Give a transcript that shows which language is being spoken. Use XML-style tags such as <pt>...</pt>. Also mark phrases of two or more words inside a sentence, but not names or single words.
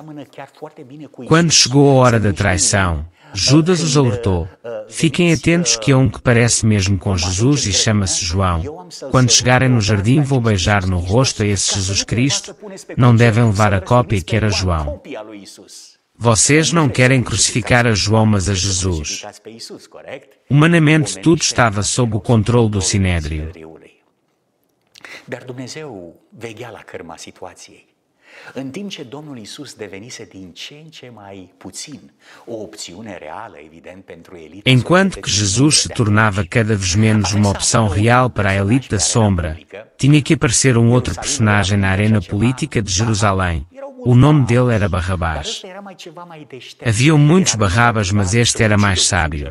<pt>Quando chegou a hora da traição, Judas os alertou: fiquem atentos que há um que parece mesmo com Jesus e chama-se João. Quando chegarem no jardim, vou beijar no rosto a esse Jesus Cristo. Não devem levar a cópia que era João. Vocês não querem crucificar a João, mas a Jesus. Humanamente, tudo estava sob o controle do Sinédrio.</pt> <ro>Dar Dumnezeu veghea la cărma situației. În timp ce Domnul Iisus devenise din ce în ce mai puțin o opțiune reală, evident, pentru elite.</ro> <pt>Enquanto que Jesus se tornava cada vez menos uma opção real para a elite da sombra, tinha que aparecer um outro personagem na arena política de Jerusalém. O nome dele era Barrabás. Haviam muitos Barrabás, mas este era mais sábio.</pt>